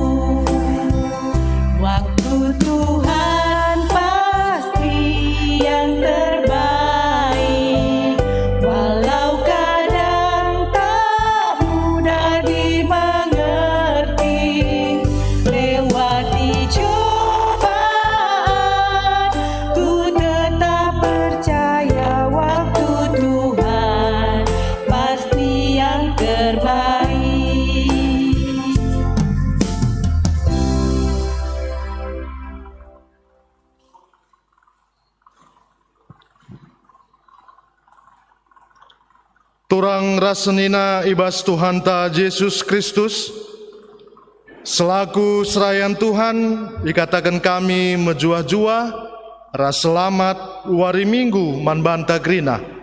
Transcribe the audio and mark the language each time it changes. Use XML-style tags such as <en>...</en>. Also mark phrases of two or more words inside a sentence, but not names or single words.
<id>Waktu Tuhan pasti yang terbaik, walau kadang tak mudah dimengerti. Lewati cobaan, ku tetap percaya waktu Tuhan pasti yang terbaik.</id> <btx>Turang rasenina ibas Tuhan ta Yesus Kristus, selaku serayan Tuhan, dikatakan kami menjua-jua, ras selamat wari minggu manbanta grina.</btx>